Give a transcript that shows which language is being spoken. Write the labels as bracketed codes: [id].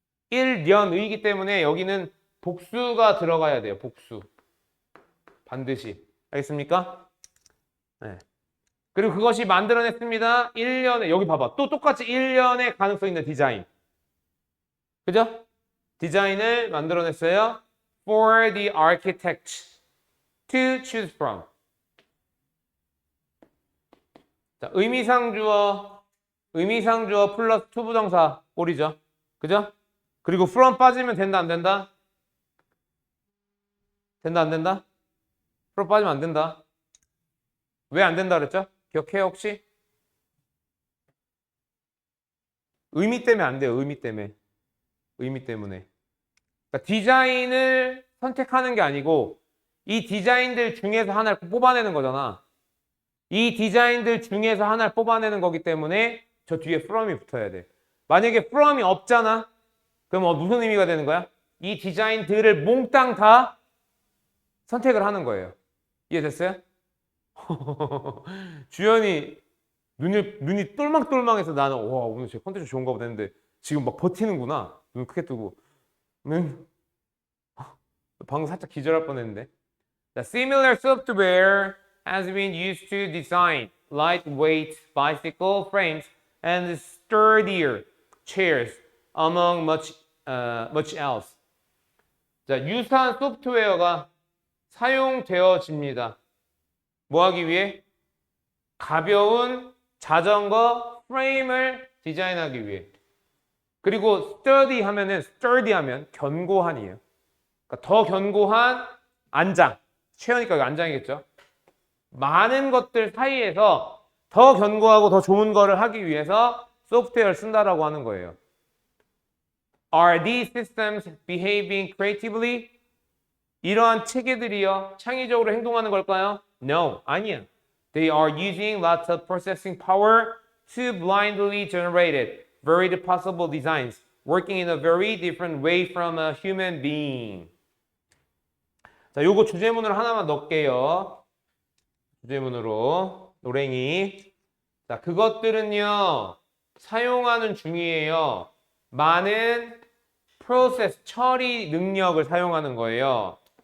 [ko] 일련의이기 때문에 여기는 복수가 들어가야 돼요. 복수. 반드시. 알겠습니까? 네. 그리고 그것이 만들어냈습니다. 1년에 여기 봐봐. 또 똑같이 1년의 가능성 있는 디자인. 그죠? 디자인을 만들어냈어요. [en] For the architect to choose from. [ko] 자, 의미상주어 플러스 투부정사 꼴이죠. 그죠? 그리고 from 빠지면 된다 안 된다? 된다 안 된다? from 빠지면 안 된다. 왜 안 된다 그랬죠? 기억해요 혹시? 의미 때문에 안 돼요. 의미 때문에. 그러니까 디자인을 선택하는 게 아니고 이 디자인들 중에서 하나를 뽑아내는 거잖아. 이 디자인들 중에서 하나를 뽑아내는 거기 때문에 저 뒤에 from이 붙어야 돼. 만약에 from이 없잖아. 그럼 무슨 의미가 되는 거야? 이 디자인들을 몽땅 다 선택을 하는 거예요. 이해됐어요? 주연이 눈이 똘망똘망해서 나는 와 오늘 제 컨텐츠 좋은가 보다 했는데 지금 막 버티는구나. 눈 크게 뜨고 방금 살짝 기절할 뻔했는데 [en] The similar software has been used to design lightweight bicycle frames and sturdier chairs, among much else. [ko] 자, 유사한 소프트웨어가 사용되어집니다. 뭐 하기 위해? 가벼운 자전거 프레임을 디자인하기 위해. 그리고 sturdy 하면 견고한이에요. 그러니까 더 견고한 안장. 최연이니까 안장이겠죠. 많은 것들 사이에서 더 견고하고 더 좋은 거를 하기 위해서 소프트웨어를 쓴다라고 하는 거예요. [en] Are these systems behaving creatively? [ko] 이러한 체계들이요, 창의적으로 행동하는 걸까요? No, 아니야. [en] They are using lots of processing power to blindly generate varied possible designs, working in a very different way from a human being. [ko] 자, 요거 주제문으로 하나만 넣을게요. 주제문으로 노랭이. 자, 그것들은요 사용하는 중이에요. 많은 프로세스 처리 능력을 사용하는 거예요.